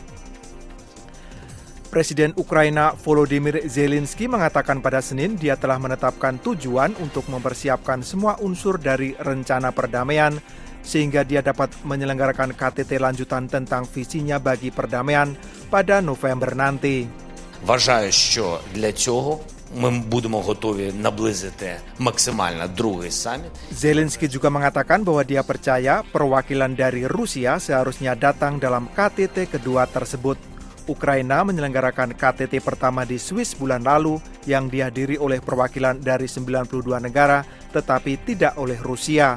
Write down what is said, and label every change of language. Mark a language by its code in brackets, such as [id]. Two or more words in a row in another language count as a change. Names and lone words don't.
[id] Presiden Ukraina Volodymyr Zelensky mengatakan pada Senin dia telah menetapkan tujuan untuk mempersiapkan semua unsur dari rencana perdamaian sehingga dia dapat menyelenggarakan KTT lanjutan tentang visinya bagi perdamaian pada November nanti. [uk] Вважаю, що для цього ми будемо готові наблизити максимально другий саміт. [id] Zelensky juga mengatakan bahwa dia percaya perwakilan dari Rusia seharusnya datang dalam KTT kedua tersebut. Ukraina menyelenggarakan KTT pertama di Swiss bulan lalu yang dihadiri oleh perwakilan dari 92 negara tetapi tidak oleh Rusia.